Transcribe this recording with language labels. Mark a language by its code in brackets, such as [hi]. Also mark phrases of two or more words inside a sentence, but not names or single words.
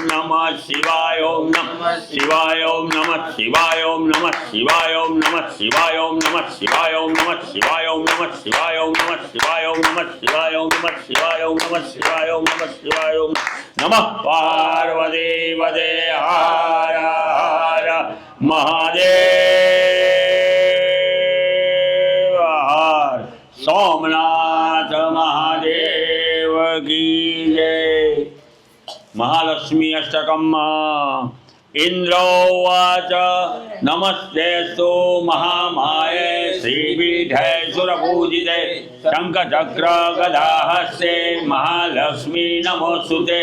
[sa] नमः शिवाय ओम नमः शिवाय ओम नमः शिवाय ओम नमः शिवाय ओम नमः शिवाय ओम नमः शिवाय ओम नमः शिवाय ओम नमः शिवाय ओम नमः शिवाय ओम नमः शिवाय ओम नमः शिवाय ओम नमः शिवाय ओम नमः शिवाय ओम नमः पार्वती वदे हर हर महादेव हर सोमनाथ महादेव की जय। महालक्ष्मी अष्टकम् इंद्रोवाच नमस्तेस्तु महामाये श्रीपीठे सुरपूजिते शंखचक्र गदाहस्ते महालक्ष्मी नमोस्तुते।